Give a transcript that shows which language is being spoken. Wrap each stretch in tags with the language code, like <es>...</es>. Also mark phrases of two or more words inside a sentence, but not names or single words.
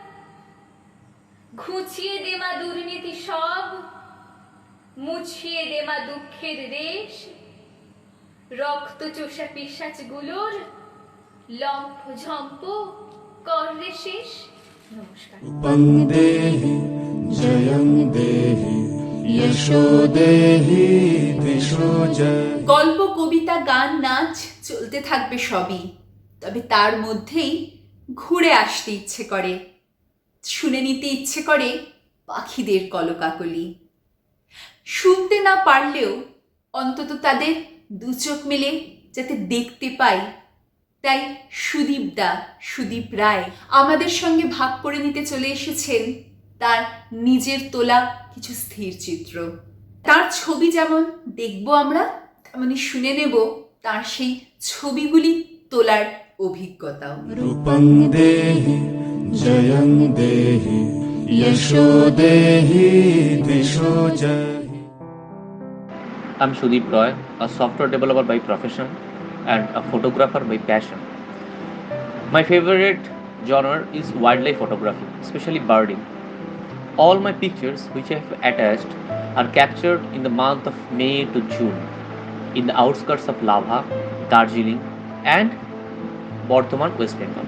<bn>ঘুচিয়ে দেমা দুর্নীতি সব, মুছিয়ে দেমা দুঃখের রেশ, রক্ত চোষা পিশাচগুলোর লম্ফ ঝম্প কররে শেষ। নমস্কার।</bn> <sa>रूपं देहि जयं देहि यशो देहि दिशो जय।</sa> <bn>গল্প, কবিতা, গান, নাচ চলতে থাকবে সবই, তবে তার মধ্যেই ঘুরে আসতে ইচ্ছে করে, শুনে নিতে ইচ্ছে করে পাখিদের কলকাকলি। শুনতে না পারলেও অন্তত তাদের দু চোখ মেলে যাতে দেখতে পাই, তাই সুদীপ রায় আমাদের সঙ্গে ভাগ করে নিতে চলে এসেছেন তার নিজের তোলা কিছু স্থির চিত্র। তার ছবি যেমন দেখব আমরা, তেমনি শুনে নেব তার সেই ছবিগুলি তোলার অভিজ্ঞতাও।</bn> <sa>रूपं देहि जयं देहि यशो देहि दिशो जय।</sa> <en>I'm Sudeep Roy, a software developer by profession and a photographer by passion. My favorite genre is wildlife photography, especially birding. All my pictures which I have attached are captured in the month of May to June in the outskirts of Labha, Darjeeling and Bardhaman, West Bengal.</en>